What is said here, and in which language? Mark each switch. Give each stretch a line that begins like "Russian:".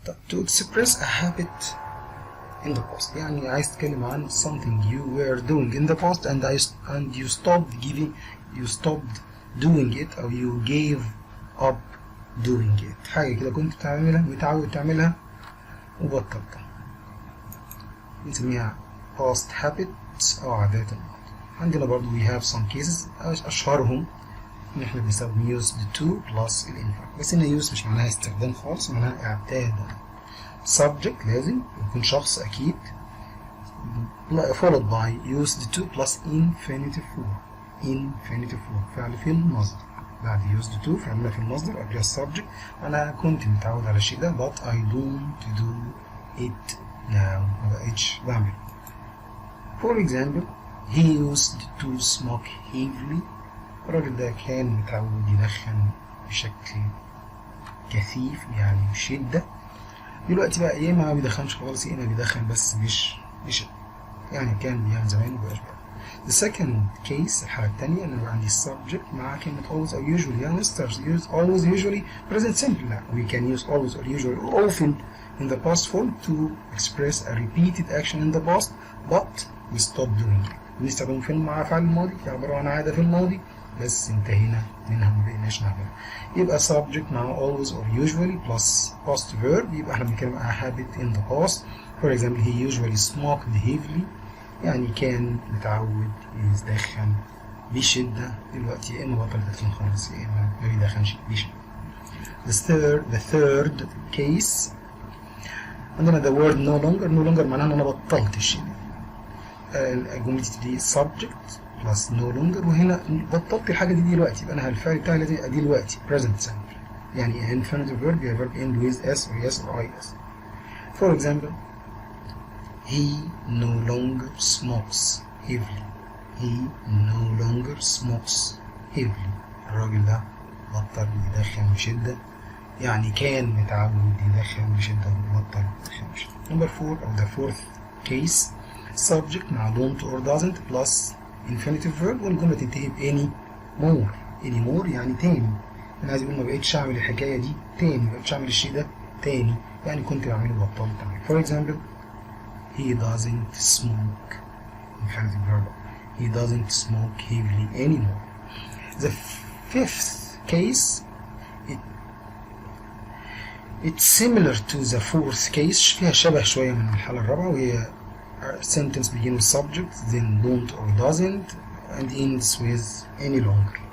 English: To express a habit in the past
Arabic: يعني عايز تتكلم عن
English: something you were doing in the past and you stopped doing it أو you gave up doing it.
Arabic: حاجة كده كنت بتعملها متعود تعملها وبطلتها بنسميها
English: past habits
Arabic: أو عادات الماضي. عندنا برضو
English: we have some cases
Arabic: أشهرهم إن إحنا بنستخدم used to plus الانفعال. بس هنا use مش معناها استخدام خالص، معناها اعتادا.
English: subject
Arabic: لازم يكون شخص أكيد
English: followed by used to plus infinitive form.
Arabic: infinitive form فعل في المصدر. بعد used to فعلنا في المصدر قبلها السبجكت. أنا كنت متعود على الشيء ده
English: but I don't do it now.
Arabic: ما بقتش بعمل.
English: for example he used to smoke heavily.
Arabic: الراجل ده كان متعود يدخن بشكل كثيف يعني بشدة. دلوقتي بقى يا إما ما بيدخنش خالص يا إما بيدخن بس مش يعني كان بيعمل زمان ومبقاش بقى.
English: The second case
Arabic: الحالة التانية إن يبقى عندي subject مع كلمة
English: always or usually. يعني use always usually present simple. لا we can use always or usually or often in the past form to express a repeated action in the past but we stop doing it.
Arabic: بنستخدمه فين مع فعل الماضي عبارة عن عادة في الماضي بس انتهينا منها ما بقيناش نعملها.
English: يبقى subject مع always or usually plus past verb
Arabic: يبقى احنا بنتكلم عن
English: habit in the past. For example he usually smoked heavily
Arabic: يعني كان متعود يدخن بشدة. دلوقتي يا إما بطل يدخن خالص يا إما ما بيدخنش بشدة.
English: The third case عندنا the word no longer
Arabic: معناها إن أنا بطلت الشيء ده. الجملة دي
English: subject plus no longer
Arabic: وهنا بطلت الحاجة دي دلوقتي يبقى أنا الفعل بتاعي لازم يبقى دلوقتي present simple.
English: يعني infinitive verb يبقى verb end with s or yes or is. For example he no longer smokes heavily. he no longer smokes heavily.
Arabic: الراجل ده بطل يدخن بشدة يعني كان متعود يدخن بشدة وبطل يدخن بشدة.
English: Number 4 أو the fourth case subject مع don't or doesn't plus infinitive verb
Arabic: والجملة تنتهي ب
English: any more يعني تاني.
Arabic: أنا عايز أقول ما بقتش أعمل الحكاية دي تاني، ما بقتش أعمل الشيء ده تاني يعني كنت بعمله وبطلت أعمله.
English: For example he doesn't smoke infinitive verb. he doesn't smoke heavily anymore. The fifth case it's similar to the fourth case
Arabic: فيها شبه شوية من الحالة الرابعة وهي
English: sentence begins with subject then don't or doesn't and ends with any longer.